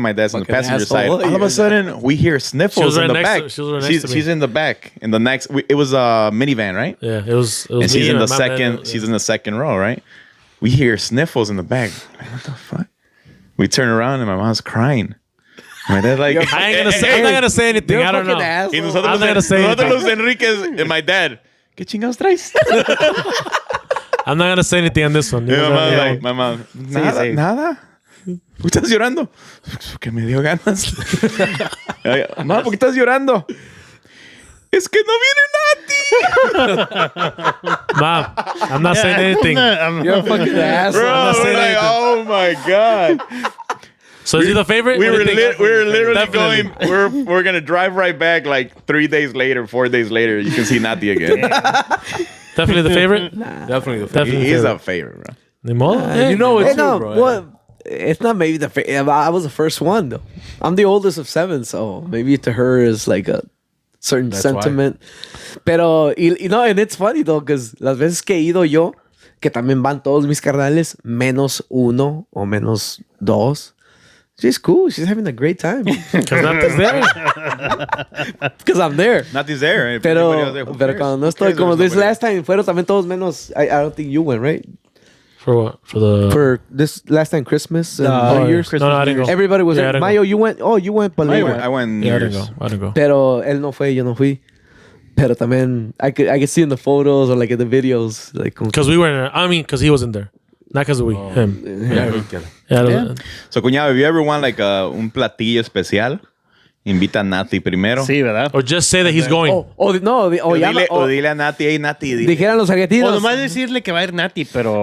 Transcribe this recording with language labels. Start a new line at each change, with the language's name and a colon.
English: My dad's on the passenger side. All of a sudden, we hear sniffles in the back. She's in the back. In the next, it was a minivan, right? Yeah, it was. And she's in the second. She's in the second row, right? We hear sniffles in the back. Like, what the fuck? We turn around and my mom's crying. My dad like, I ain't gonna say anything. I don't know.
Spanish: Y nosotros Luis Enriquez
English: and my dad,
Spanish: ¿qué chingados traes?
English: I'm not gonna say anything on this one. My mom,
Spanish: nada. ¿Por qué estás llorando? Que me dio ganas. Mamá, ¿por qué estás llorando? Es que no viene Naty.
English: Mom, I'm not saying anything. You're a fucking ass. Bro, we're like, oh my God. So is he the favorite? We were literally going. We're gonna drive right back like 3 days later, 4 days later. You can see Naty again. Definitely the favorite. Definitely the favorite. He's a favorite, bro.
Spanish: Ni modo.
English: You know it too, bro. Well, it's not maybe the favorite. I was the first one though. I'm the oldest of 7, so maybe to her is like a certain sentiment.
Spanish: Pero
English: and it's funny though, because
Spanish: las veces que he ido yo, que también van todos mis carnales, menos 1 o menos 2.
English: She's cool. She's having a great time. Because Naty's there. Because I'm there. Naty's there.
Spanish: Pero cuando no estoy, como
English: this last time,
Spanish: fueron también todos menos.
English: I don't think you went, right? For what? For this last time, Christmas and New Year's. No, I didn't go. Everybody was there. Mayo, you went. Oh, you went. I went New Year's. I didn't go.
Spanish: Pero él no fue, yo no fui. Pero también,
English: I could see in the photos or like in the videos, like. Because we were in there. I mean, because he wasn't there. Not because of him. Yeah. So,
Spanish: cuñado,
English: if you ever want like
Spanish: un platillo especial, invita a Naty primero. Sí, ¿verdad?
English: Or just say that he's going.
Spanish: O dile a Naty, hey, Naty. Dijeran los argentinos. O nomás decirle que va a ir Naty, pero...